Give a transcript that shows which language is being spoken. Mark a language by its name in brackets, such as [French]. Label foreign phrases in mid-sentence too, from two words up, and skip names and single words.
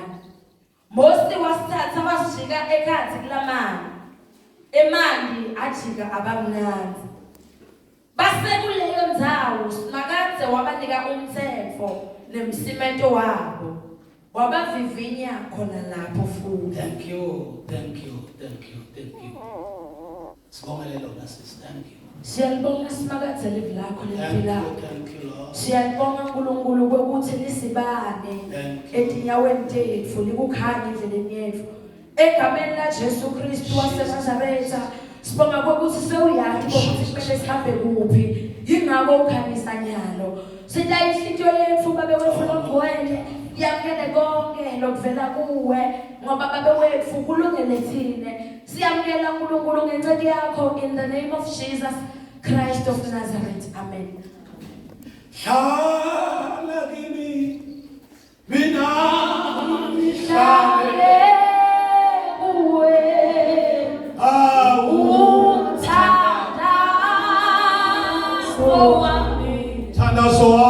[Swati] Mose wasithatha wasijika ekhathi kulamanzi. Emanzi ajika abamnandi. Base kuleyo ndzawo Simakathe wabanika umthetho nemsimento wabo. Wabavivinya khona lapho futhi. [English] Thank you. [Swati] Sibongelelo nasi, [English] thank you. [Swati] Siyalibonga Simakathe live lakho lempila. [English] Thank you Lord. [Swati] Siyalibonga uNkulunkulu ukuthi lisibane etinyaweni tethu likukhanya endleleni yethu. Egameni la Jesu Kristu waseNazaretha sibonga ukuthi sewuyazi ukuthi kumele sihambe kuphi. Yingakho ukhanyisa nyalo. Sitha inhliziyo yethu babe wethu longcwele yakele konke lokuvela kuwe ngoba babe wethu kulungele thina. Siyamkela uNkulunkulu ngencwadi yakho [English] in the name of Jesus Christ of Nazareth. [Swati] Amen. Hlala kimi mina Hlale kuwe Tandazo